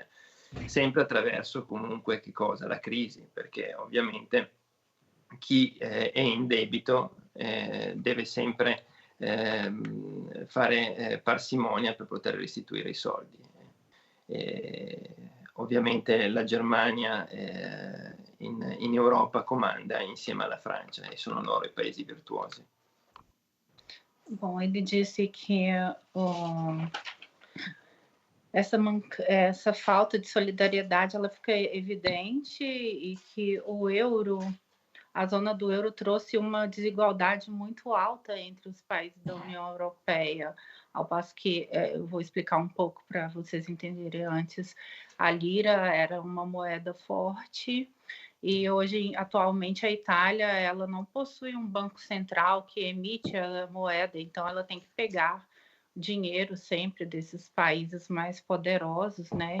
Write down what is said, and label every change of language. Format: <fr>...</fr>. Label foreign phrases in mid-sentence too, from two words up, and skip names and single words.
<it>Sempre attraverso comunque che cosa? La crisi, perché ovviamente chi è in debito deve sempre fare parsimonia per poter restituire i soldi. Ovviamente la Germania in Europa comanda insieme alla Francia e sono loro i paesi virtuosi.</it> <pt>Bom, ele disse que essa falta de solidariedade ela fica evidente e que a zona do euro trouxe uma desigualdade muito alta entre os países da União Europeia, ao passo que, eu vou explicar um pouco para vocês entenderem antes, a lira era uma moeda forte e hoje, atualmente, a Itália ela não possui um banco central que emite a moeda, então ela tem que pegar dinheiro sempre desses países mais poderosos, né?</pt>